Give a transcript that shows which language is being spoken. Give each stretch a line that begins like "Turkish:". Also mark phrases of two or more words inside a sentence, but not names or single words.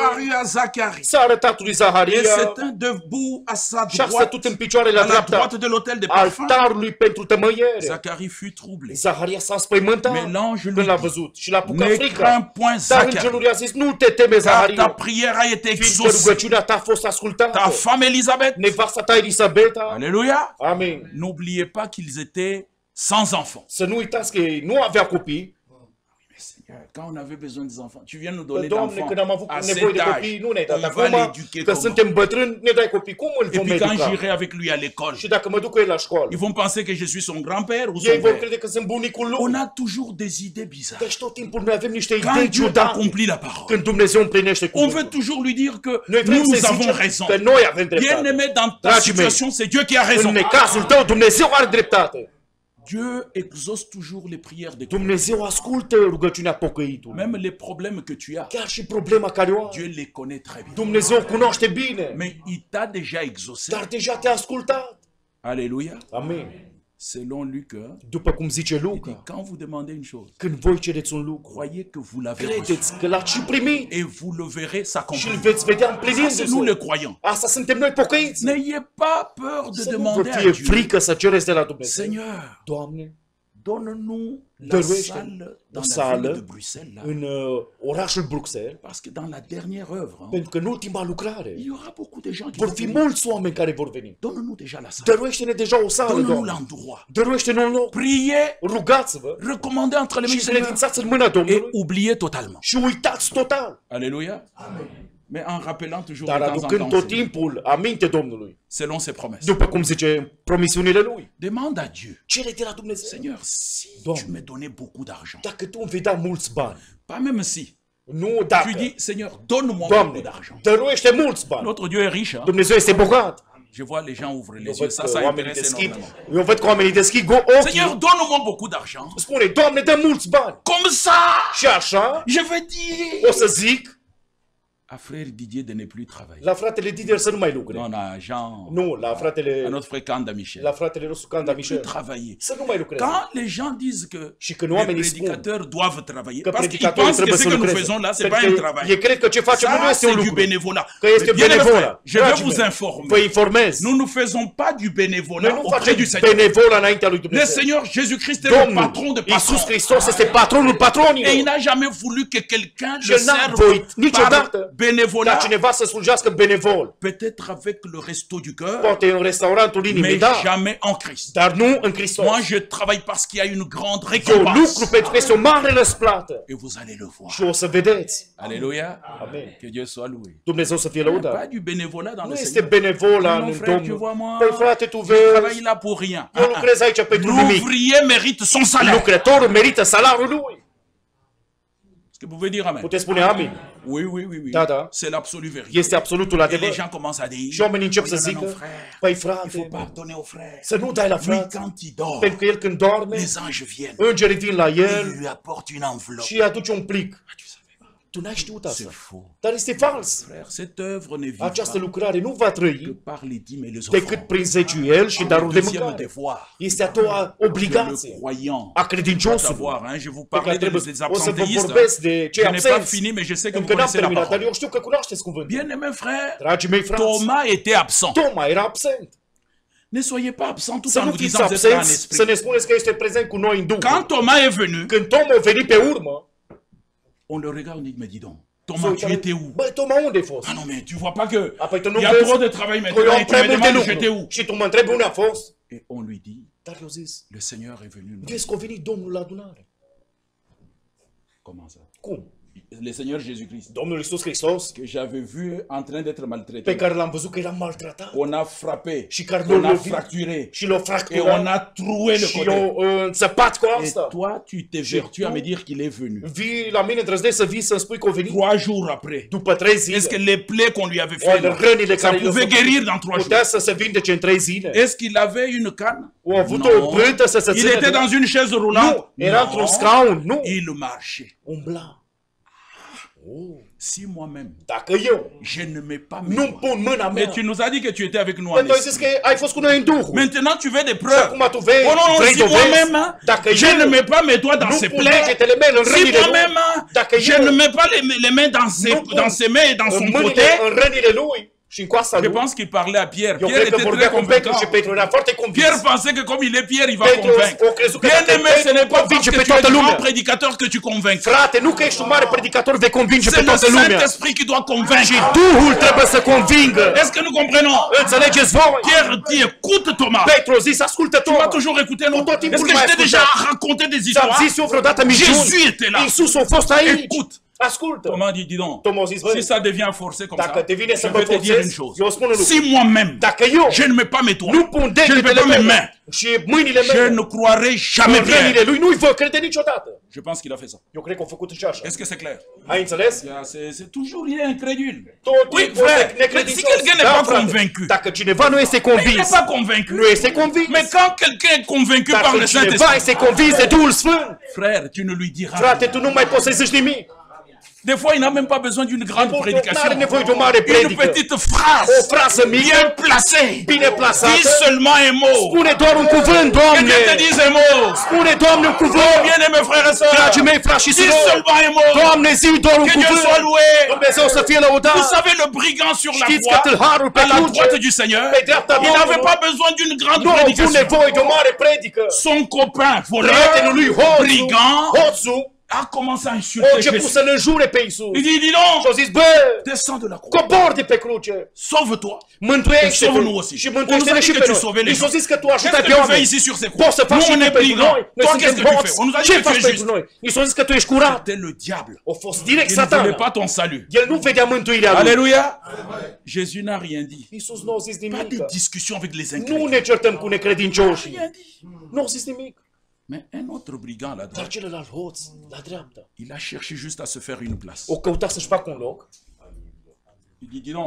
French: apparut à Zacharie
Romanian: s-a arătat lui
French: et
Romanian: Zaharia
French: s'était debout à sa
Romanian: și a
French: droite,
Romanian: stătut în picioare la
French: à la
Romanian: dreapta
French: droite de l'autel de parfum.
Romanian: altarului pentru tămăiere.
French: Zacharie fut troublé.
Romanian: Zaharia s-a spăimântat
French: Mais l'ange lui
Romanian: când l-a
French: dit,
Romanian: văzut și l-a apucat
French: ne
Romanian: frică.
French: crains point,
Romanian: Dar
French: Zacharie,
Romanian: îngerul i-a zis, nu te teme,
French: car ta
Romanian: Zaharia,
French: prière a été
Romanian: fiindcă
French: exaucée.
Romanian: rugăciunea ta a fost
French: Ta
Romanian: ascultată.
French: femme Elisabeth,
Romanian: Nevasta ta Elisabeta,
French: alléluia,
Romanian: amin.
French: n'oubliez pas qu'ils étaient sans enfants.
Romanian: Să nu uitați că ei nu avea copii.
French: Mais Seigneur, quand on avait besoin des enfants, tu viens nous donner
Romanian: Doamne,
French: d'enfants
Romanian: când am avut
French: à
Romanian: nevoie
French: cet
Romanian: de
French: âge,
Romanian: copii, nu ne-ai dat.
French: on va
Romanian: Acum
French: l'éduquer
Romanian: că
French: comment?
Romanian: suntem bătrâni, ne dai copii. Cum îl
French: Et
Romanian: vom
French: puis quand
Romanian: educa?
French: j'irai avec lui à l'école,
Romanian: Și dacă mă duc cu el la școală,
French: ils vont penser que je suis son grand-père ou
Romanian: ei
French: son
Romanian: vor
French: père.
Romanian: crede că sunt bunicul
French: On
Romanian: lui.
French: a toujours des idées bizarres.
Romanian: Deci tot timpul noi avem niște idei
French: Quand Dieu
Romanian: ciudate.
French: accomplit la parole,
Romanian: Când Dumnezeu împlinește
French: on
Romanian: cuvântul.
French: veut toujours lui dire que
Romanian: Noi vrem
French: nous
Romanian: să
French: avons
Romanian: zicem
French: raison.
Romanian: că noi avem dreptate.
French: Bien-aimé, dans ta
Romanian: Dragii mei,
French: situation, c'est Dieu qui a raison.
Romanian: în necazul tău, Dumnezeu are dreptate.
French: Dieu exauce toujours les prières de Dieu.
Romanian: Dumnezeu ascultă rugăciunea pocăitului.
French: Même les problèmes que tu as,
Romanian: Chiar și problema care o ai.
French: Dieu les connaît très bien.
Romanian: Dumnezeu cunoaște bine.
French: Mais il t'a déjà exaucé.
Romanian: Dar deja te-a ascultat.
French: Alléluia.
Romanian: Amin.
French: Selon Luc,
Romanian: După cum zice
French: il dit,
Romanian: Luca,
French: quand vous demandez une chose,
Romanian: când voi cereți un lucru,
French: croyez que vous l'avez reçu.
Romanian: credeți că l-ați și primit
French: Et vous le verrez
Romanian: și îl
French: s'accomplir.
Romanian: veți vedea
French: Ça, c'est nous les
Romanian: împlinindu-se.
French: croyants.
Romanian: Asta suntem noi pocăiți.
French: N'ayez pas peur de
Romanian: Să nu vă
French: demander à
Romanian: fie
French: Dieu,
Romanian: frică să cereți de la Dumnezeu.
French: Seigneur,
Romanian: Doamne,
French: donne-nous la
Romanian: dăruiește
French: salle
Romanian: o
French: dans la ville de
Romanian: sală
French: Bruxelles, là.
Romanian: în orașul Bruxelles,
French: Parce que dans la dernière œuvre, hein,
Romanian: pentru că în ultima lucrare
French: il y aura beaucoup de gens qui
Romanian: vor
French: vont
Romanian: fi
French: venir.
Romanian: mulți oameni care vor veni.
French: Donne-nous déjà la salle.
Romanian: Dăruiește-ne deja o sală,
French: Donne-nous
Romanian: Doamne.
French: l'endroit.
Romanian: Dăruiește-ne un loc.
French: Priez,
Romanian: Rugați-vă
French: recommandez entre les mains
Romanian: și
French: du Seigneur
Romanian: credințați în mâna
French: et
Romanian: Domnului
French: oubliez totalement.
Romanian: și uitați total.
French: Alléluia. Mais en rappelant toujours
Romanian: Dar
French: de temps en
Romanian: aducând
French: temps,
Romanian: tot timpul aminte Domnului,
French: selon ses promesses.
Romanian: după cum zice promisiunile Lui.
French: Demande à Dieu,
Romanian: Cere de la Dumnezeu.
French: Seigneur, si
Romanian: Doamne.
French: tu me donnais beaucoup d'argent,
Romanian: Dacă Tu îmi vei da mulți bani,
French: pas même si,
Romanian: nu
French: tu
Romanian: dacă,
French: dis, Seigneur, donne-moi
Romanian: Doamne,
French: beaucoup d'argent.
Romanian: dăruiește mulți bani.
French: Notre Dieu est riche. Hein?
Romanian: Dumnezeu este bogat.
French: Je vois les gens ouvrent
Romanian: Eu
French: les
Romanian: văd
French: yeux. Ça,
Romanian: că
French: ça
Romanian: oamenii
French: intéresse
Romanian: deschid,
French: énormément.
Romanian: eu văd că oamenii deschid
French: Seigneur,
Romanian: ochii.
French: donne-moi beaucoup d'argent.
Romanian: Spune, Doamne, dă mulți bani.
French: Comme ça,
Romanian: Și așa,
French: je vais dire
Romanian: o să zic
French: à frère Didier de ne plus travailler.
Romanian: la fratele Didier să nu mai lucre.
French: Non, à Jean,
Romanian: Nu, la
French: à
Romanian: fratele,
French: notre frère Kanda Michel.
Romanian: la fratele nostru Canda
French: Plus
Romanian: Michel.
French: travailler.
Romanian: Să nu mai lucreze.
French: Quand les gens disent que
Romanian: Și când
French: les
Romanian: oamenii spun
French: prédicateurs doivent travailler,
Romanian: că
French: parce qu'ils
Romanian: predicatorii
French: pensent que
Romanian: trebuie
French: ce
Romanian: să
French: que nous
Romanian: lucreze.
French: faisons là, c'est
Romanian: Pentru
French: pas un
Romanian: că
French: travail.
Romanian: ei cred că ce facem nu
French: Ça,
Romanian: este un
French: c'est du
Romanian: lucru.
French: bénévolat.
Romanian: Că este
French: Mais bien aimé
Romanian: benevola.
French: frère, je vais
Romanian: Dragii
French: vous
Romanian: mei,
French: informer.
Romanian: vă informez.
French: Nous ne faisons pas du
Romanian: Noi
French: bénévolat
Romanian: nu
French: auprès
Romanian: facem
French: du Seigneur.
Romanian: benevola înaintea lui
French: Le
Romanian: Dumnezeu.
French: Seigneur Jésus-Christ est le
Romanian: Domnul
French: patron de
Romanian: Iisus
French: patrons.
Romanian: Hristos este patronul
French: Et il
Romanian: patronilor.
French: n'a jamais voulu que quelqu'un
Romanian: Și
French: le
Romanian: el n-a
French: serve voit par
Romanian: niciodată ca
French: bénévolat.
Romanian: cineva să slujească benevol.
French: Peut-être avec le resto du cœur,
Romanian: Poate în restaurantul inimii,
French: mais
Romanian: da,
French: jamais en Christ.
Romanian: dar nu în Hristos.
French: Moi, je travaille parce qu'il y a une grande
Romanian: Eu
French: récompense.
Romanian: lucru pentru că este o mare răsplată.
French: Et vous allez le voir.
Romanian: Și o să vedeți.
French: Alléluia.
Romanian: Amen.
French: Que Dieu soit loué.
Romanian: Dumnezeu să fie
French: Il n'y a
Romanian: lăudat.
French: pas du bénévolat dans
Romanian: Nu
French: le
Romanian: este
French: Seigneur.
Romanian: benevola
French: Mon
Romanian: în
French: frère, tu
Romanian: Domnul.
French: vois moi,
Romanian: Păi frate, tu
French: je travaille
Romanian: vezi,
French: là pour rien.
Romanian: eu lucrez aici pentru nimic.
French: L'ouvrier mérite son salaire.
Romanian: Lucrătorul merită salariul lui.
French: Est-ce que vous pouvez dire amen?
Romanian: Puteți spune amin.
French: Oui, oui, oui, oui.
Romanian: Da, da.
French: C'est l'absolue vérité.
Romanian: Este absolutul
French: Et les
Romanian: adevăr.
French: gens commencent à dire,
Romanian: Și oamenii încep
French: oui,
Romanian: să
French: non, non,
Romanian: zică,
French: frère,
Romanian: păi
French: il faut
Romanian: frate,
French: pas donner au frère.
Romanian: să nu dai la
French: Lui,
Romanian: frate.
French: quand il dort,
Romanian: Pentru că el când dorme,
French: les anges viennent.
Romanian: îngerii vin la
French: Il
Romanian: el
French: lui apporte une enveloppe.
Romanian: și îi aduce un plic.
French: Ah, tu savais pas.
Romanian: Tu n-ai știut
French: C'est
Romanian: asta.
French: faux.
Romanian: Dar este fals.
French: Frère, cette œuvre ne vit
Romanian: Această
French: pas
Romanian: lucrare nu va
French: que
Romanian: trăi
French: par les dîmes et les
Romanian: decât
French: offrandes.
Romanian: prin zeciuiel și darul de
French: Deuxième
Romanian: mâncare.
French: devoir
Romanian: Este a doua
French: que le
Romanian: obligație
French: croyant
Romanian: a
French: doit
Romanian: credinciosului.
French: avoir. Hein. Je vous
Romanian: Pe care
French: parlais
Romanian: trebuie
French: des
Romanian: o să vă
French: absentéistes.
Romanian: vorbesc de cei
French: Je n'ai pas
Romanian: absenți.
French: fini, mais je sais que vous
Romanian: Încă n-am
French: connaissez la
Romanian: terminat, dar
French: parole.
Romanian: eu știu că cunoașteți cuvântul.
French: Bien-aimés frères,
Romanian: Dragii mei frați,
French: Thomas était absent.
Romanian: Toma era absent.
French: Ne soyez pas absents tout
Romanian: Să
French: en
Romanian: nu
French: nous
Romanian: fiți
French: disant que vous êtes là en
Romanian: absenți, să
French: esprit.
Romanian: ne spuneți că este prezent cu noi în Duh.
French: Quand Thomas est venu,
Romanian: Când Toma a venit pe urmă,
French: on le regarde, on dit, mais dis donc,
Romanian: s-a
French: Thomas, tu
Romanian: uitat,
French: étais où?
Romanian: băi, Toma, unde ai fost?
French: Ah non, mais tu vois pas que
Romanian: Apoi tu nu
French: il y a
Romanian: vezi
French: trop de travail
Romanian: că eu
French: maintenant
Romanian: am
French: et tu
Romanian: prea
French: me
Romanian: multe
French: demandes j'étais où?
Romanian: lucruri. Și tu mă întrebi unde a fost?
French: Et on lui dit,
Romanian: Dar eu zis,
French: le Seigneur est venu.
Romanian: vezi că a venit Domnul la adunare.
French: Comment ça?
Romanian: Cum?
French: Le Seigneur Jésus-Christ,
Romanian: Domnul Iisus Hristos,
French: que j'avais vu en train d'être maltraité.
Romanian: pe care l-am văzut că era maltratat
French: On a frappé,
Romanian: și care
French: on
Romanian: l-a
French: a
Romanian: lovit
French: fracturé
Romanian: și l-a
French: et on
Romanian: fracturat
French: a troué le
Romanian: și
French: côté.
Romanian: i-a înțăpat cu
French: Et
Romanian: asta.
French: toi, tu t'es vertu à me dire qu'il est venu.
Romanian: Vii la mine, îndrăznești să vii să-mi spui că a venit
French: 3 jours après.
Romanian: după 3 zile.
French: Est-ce que les plaies qu'on lui avait
Romanian: Oare
French: fait, là,
Romanian: rănile
French: ça
Romanian: care le-au
French: pouvait
Romanian: făcut
French: guérir dans 3 jours?
Romanian: putea să se vindece în 3 zile?
French: Est-ce qu'il avait une canne?
Romanian: Au avut o
French: Non.
Romanian: bâtă să se
French: Il
Romanian: țină
French: était
Romanian: de...
French: dans une chaise roulante?
Romanian: Nu, era într-un
French: Non.
Romanian: scaun, nu.
French: Il marchait.
Romanian: Umbla.
French: Si moi-même,
Romanian: Dacă eu
French: je ne mets pas mes
Romanian: nu
French: doigts.
Romanian: pun mâna mea,
French: Mais tu nous as dit que tu étais avec nous en
Romanian: pentru ai zis
French: esprit.
Romanian: că ai fost cu noi în Duhul.
French: Maintenant, tu veux des
Romanian: Și
French: preuves.
Romanian: acum tu vrei,
French: Oh non, non,
Romanian: vrei
French: si
Romanian: dovezi?
French: moi-même, hein,
Romanian: Dacă
French: je ne
Romanian: eu
French: mets pas mes doigts dans
Romanian: nu
French: ses
Romanian: pun
French: plaies.
Romanian: degetele mele în
French: Si
Romanian: rănile lui,
French: moi-même, hein,
Romanian: dacă
French: je
Romanian: eu
French: ne mets pas les mains
Romanian: nu pun
French: dans ses mains et dans
Romanian: în
French: son
Romanian: mâinile,
French: côté,
Romanian: în rănile lui și în coasta
French: je
Romanian: lui,
French: pense qu'il parlait à Pierre.
Romanian: eu
French: Pierre
Romanian: cred că
French: était
Romanian: vorbea
French: très
Romanian: cu Petru
French: convaincant.
Romanian: și Petru era foarte convins.
French: Pierre pensait que comme il est Pierre, il va
Romanian: Petru
French: convaincre.
Romanian: o crezut că
French: Bien
Romanian: dacă
French: aimé, ce
Romanian: Petru
French: n'est pas parce
Romanian: convinge
French: que
Romanian: pe
French: tu es
Romanian: toată
French: grand
Romanian: lumea.
French: prédicateur que tu convaincs.
Romanian: Frate, nu că ești un mare predicator vei convinge pe
French: C'est le
Romanian: toată lumea.
French: Saint-Esprit qui doit convaincre.
Romanian: Și Duhul trebuie să convingă.
French: Est-ce que nous comprenons?
Romanian: Înțelegeți voi?
French: Pierre dit, écoute Thomas.
Romanian: Petru a zis, ascultă
French: Tu m'as
Romanian: Toma.
French: toujours écouté, non?
Romanian: Tot timpul
French: Est-ce que
Romanian: m-ai
French: je t'ai déjà
Romanian: ascultat.
French: raconté des
Romanian: Ți-am
French: histoires?
Romanian: zis eu vreodată minciuni.
French: Jésus était là.
Romanian: Iisus a fost aici.
French: Écoute.
Romanian: Ascultă.
French: Thomas dit, dis donc,
Romanian: Toma a zis, băi,
French: si ça devient forcé comme
Romanian: dacă
French: ça,
Romanian: devine
French: je
Romanian: să mă
French: vais te dire une
Romanian: forțez,
French: chose.
Romanian: eu spun un lucru.
French: Si moi-même,
Romanian: Dacă eu
French: je ne mets pas mes doigts,
Romanian: nu pun
French: je ne mets
Romanian: degetele
French: pas mes
Romanian: mele
French: mains,
Romanian: și mâinile
French: je
Romanian: mele
French: ne croirai jamais
Romanian: în rănile
French: Pierre.
Romanian: lui, nu-i vă crede niciodată.
French: Je pense qu'il a fait ça.
Romanian: Eu cred că a făcut și așa.
French: Est-ce que c'est clair?
Romanian: Ai înțeles?
French: C'est toujours, il est incrédule.
Romanian: Tot
French: Oui,
Romanian: timpul
French: frère,
Romanian: ăsta e necredincios.
French: si quelqu'un n'est
Romanian: Da,
French: pas
Romanian: frate.
French: convaincu,
Romanian: Dacă cineva nu este
French: il n'est
Romanian: convins,
French: pas convaincu.
Romanian: nu este convins.
French: Mais quand quelqu'un est convaincu par
Romanian: Dacă
French: le
Romanian: cineva
French: Saint-Esprit,
Romanian: este convins de Duhul Sfânt,
French: frère, tu ne lui diras
Romanian: frate,
French: rien.
Romanian: tu nu mai poți să-i zici nimic.
French: Des fois, il n'a même pas besoin d'une grande
Romanian: Nu
French: prédication.
Romanian: are nevoie de o mare
French: Une
Romanian: predică.
French: petite
Romanian: O
French: phrase
Romanian: frază mică,
French: bien placée.
Romanian: bine plasată.
French: Dis seulement un mot.
Romanian: Spune doar un cuvânt,
French: Que
Romanian: Doamne.
French: Dieu te dise un mot.
Romanian: Spune, Doamne, un cuvânt.
French: Bien aimés frères et sœurs,
Romanian: Dragii mei, frați și
French: dis
Romanian: surori,
French: seulement un mot.
Romanian: Doamne, zi doar un
French: Que Dieu
Romanian: cuvânt.
French: soit loué.
Romanian: Dumnezeu să fie lăudat.
French: Vous savez, le brigand sur la
Romanian: Știți că
French: croix,
Romanian: tâlharul pe
French: à la
Romanian: cruce,
French: droite du Seigneur,
Romanian: pe dreapta
French: il n'avait
Romanian: Domnului,
French: pas besoin d'une grande
Romanian: nu a avut
French: prédication.
Romanian: nevoie de o mare predică.
French: Son copain,
Romanian: Prietenul lui
French: voleur,
Romanian: Hoțul,
French: brigand,
Romanian: Hoțul,
French: a commencé à
Romanian: a
French: insulter
Romanian: început
French: Jésus.
Romanian: să-l înjure pe Iisus.
French: Il dit, dis
Romanian: Și
French: donc,
Romanian: a zis, bă,
French: descends de la croix,
Romanian: cobor de pe cruce,
French: sauve-toi.
Romanian: mântuiește-te
French: Sauve-nous aussi.
Romanian: și
French: On nous a
Romanian: mântuiește-ne
French: dit
Romanian: și
French: que
Romanian: pe
French: tu sauvais
Romanian: noi.
French: les
Romanian: Iisus a
French: gens.
Romanian: zis că tu
French: Qu'est-ce
Romanian: ajutai
French: que
Romanian: pe
French: tu fais
Romanian: oameni.
French: ici sur ces
Romanian: Poți
French: croix?
Romanian: să faci
French: Nous,
Romanian: și
French: on
Romanian: tu
French: est
Romanian: pentru
French: brigands.
Romanian: noi. Noi
French: Toi,
Romanian: suntem
French: qu'est-ce que tu fais?
Romanian: hoți.
French: On nous a dit
Romanian: Ce
French: que tu
Romanian: faci
French: es
Romanian: pentru
French: juste.
Romanian: noi? Iisus a zis că tu ești curat.
French: C'était le diable.
Romanian: A fost direct
French: Il ne voulait
Romanian: satana.
French: pas ton salut.
Romanian: El nu vedea mântuirea lui.
French: Alléluia. Jésus n'a rien dit.
Romanian: Iisus nu a zis
French: Pas de
Romanian: nimic.
French: discussion avec les
Romanian: Nu
French: incrédules.
Romanian: ne certăm cu necredincioșii.
French: Rien dit.
Romanian: Nu a zis nimic.
French: Mais un autre brigand là-dedans,
Romanian: Dar celălalt hoț, la dreapta,
French: il a cherché juste à se faire une place.
Romanian: o căuta să-și facă un loc.
French: Il dit, dis donc,